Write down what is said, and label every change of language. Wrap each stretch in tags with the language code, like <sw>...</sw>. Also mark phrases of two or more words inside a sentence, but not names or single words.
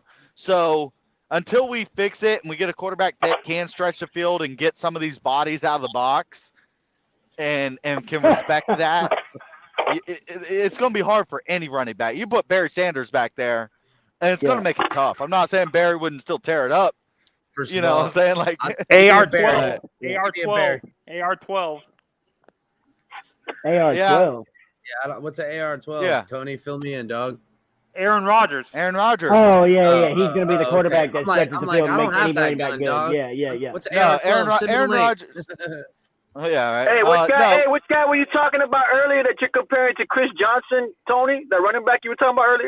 <en>So until we fix it and we get a quarterback that can stretch the field and get some of these bodies out of the box and can respect that, it's going to be hard for any running back. You put Barry Sanders back there, and it's going to make it tough. I'm not saying Barry wouldn't still tear it up. First you know what I'm saying? Like AR-12. AR-12. AR-12. AR-12. Yeah, what's an AR-12? Yeah. Tony, fill me in, dog. Aaron Rodgers. Oh, yeah. He's going to be the quarterback that stretches the field and makes any running back good. Dog. Yeah. What's AR-12? Aaron Rodgers. Oh, yeah, right. Hey, which guy were you talking about earlier that you're comparing to Chris Johnson, Tony? That running back you were talking about earlier?</en>